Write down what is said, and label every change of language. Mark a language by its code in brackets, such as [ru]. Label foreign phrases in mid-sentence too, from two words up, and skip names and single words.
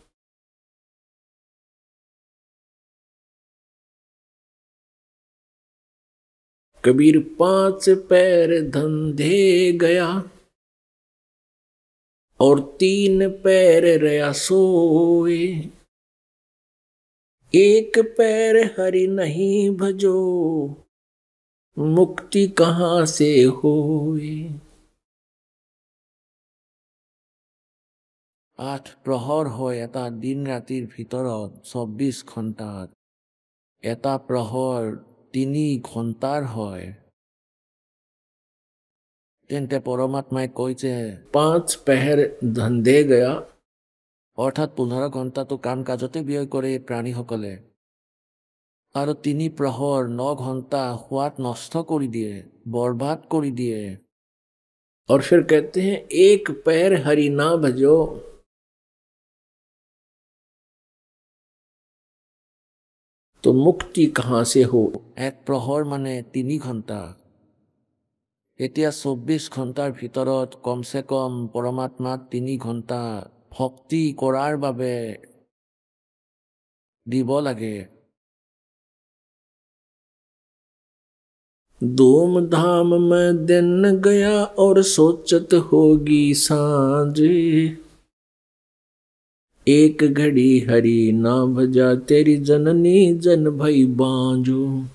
[hi] कबीर 5 पैर धंधे गया और 3 पैर रया सोए। एक पैर हरि नहीं भजो मुक्ति कहाँ से होए। [as] 8 प्रहर হয় এটা দিন ৰাতিৰ ভিতৰত 24 ঘণ্টাত। এটা প্ৰহৰ 3 ঘণ্টাৰ হয়। তেন্তে পৰমাত্মাই কৈছে 5 [hi] पहर धंधे गया, [as] অৰ্থাৎ 15 ঘণ্টাটো কাম কাজতে ব্যয় কৰে প্ৰাণীসকলে, আৰু 3 প্ৰহৰ 9 ঘণ্টা সোৱাদ নষ্ট কৰি দিয়ে, বৰবাদ কৰি দিয়ে। [hi] और फिर कहते हैं एक पैर हरि ना भजो। तो मुक्ति कहाँ से हो। एक प्रहर माने 3 घण्टा। [as] এতিয়া 24 ঘণ্টাৰ ভিতৰত [hi] कमसे कम [as] পৰমাত্মাক 3 ঘণ্টা ভক্তি কৰাৰ বাবে দিব লাগে। [hi] धूम धाम में दिन गया और सोचत होगी सांझ। एक घड़ी हरि ना भजा तेरी जननी जन भई बांझो।